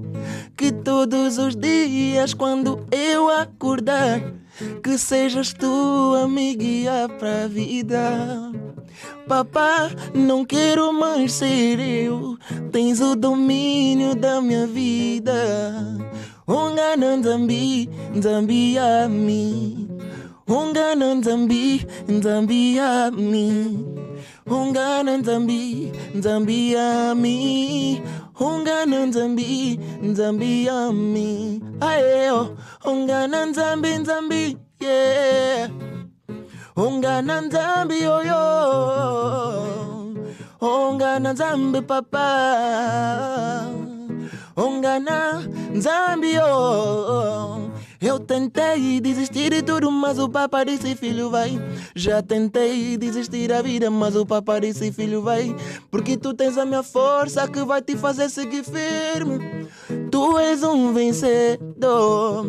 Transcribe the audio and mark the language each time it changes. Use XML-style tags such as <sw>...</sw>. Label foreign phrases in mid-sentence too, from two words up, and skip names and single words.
<pt>Que todos os dias, quando eu acordar, que sejas tu a me guiar pra vida. Papá, não quero mais ser eu, tens o domínio da minha vida.</pt> <kmb>Ungana Nzambi, Nzambi a mim. Ungana Nzambi, Nzambi a mim. Ungana Nzambi, Nzambi a mim. Ungana Nzambi, Nzambi a mim. Aê, oh, Ungana Nzambi, Nzambi, yeah. Ungana Nzambi, oh, yo. Ungana Nzambi, papá. Ungana Nzambi, oh.</kmb> <pt>Eu tentei desistir de tudo, mas o papai disse, filho, vai. Já tentei desistir da vida, mas o papai disse, filho, vai. Porque tu tens a minha força que vai te fazer seguir firme. Tu és um vencedor.</pt>